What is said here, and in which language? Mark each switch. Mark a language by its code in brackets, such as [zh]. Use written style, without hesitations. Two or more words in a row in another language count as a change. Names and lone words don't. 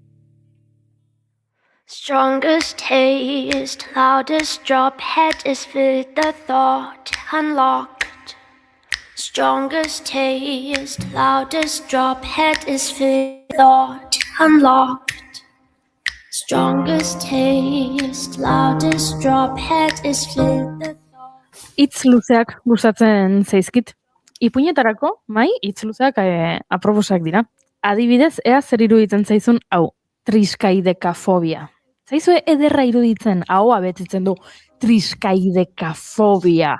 [en] Strongest taste, loudest drop, head is with the thought unlocked. Strongest taste, loudest drop, head is with thought unlocked. Strongest taste, loudest drop, head is with the [eu] Hitz luzeak gustatzen zaizkit. Ipuinetarako, hitz luzeak aproposak dira. Adibidez, ea zer iruditzen zaizun hau, triskaidekafobia. Zaizue ederra iruditzen, ahoa betitzen du, triskaidekafobia.